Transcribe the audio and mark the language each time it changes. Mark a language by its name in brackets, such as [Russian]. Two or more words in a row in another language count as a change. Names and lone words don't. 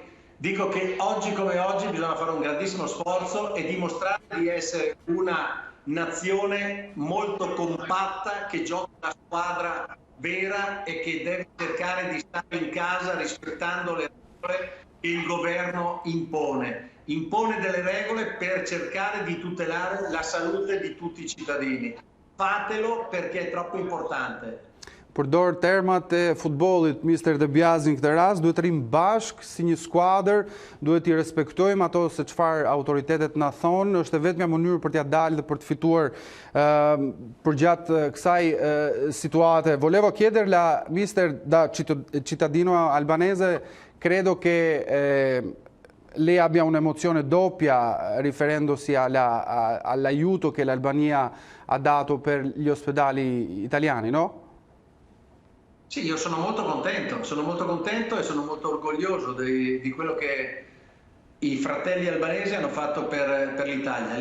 [Italian] Dico che oggi come oggi bisogna fare un grandissimo sforzo e dimostrare di essere una nazione molto compatta che gioca una squadra vera e che deve cercare di stare in casa rispettando le regole che il governo impone. Impone delle regole per cercare di tutelare la salute di tutti i cittadini. Fatelo perché è troppo importante. [Albanian] Përdor termat e futbollit, Mr. De Biasi, në këtë rast, duhet rrim bashk si një skuadër, duhet i respektojmë ato se çfarë autoritetet na thonë, është e vetmja mënyrë për t'ia dalë dhe për të fituar përgjatë kësaj situate. [Italian] Volevo chiederla, mister, da cittadino albanese, credo che lei abbia un'emozione doppia riferendosi all'aiuto che l'Albania ha dato per gli ospedali italiani, no? Sì, io sono molto contento e sono molto orgoglioso di quello che i fratelli albanesi hanno fatto per l'Italia.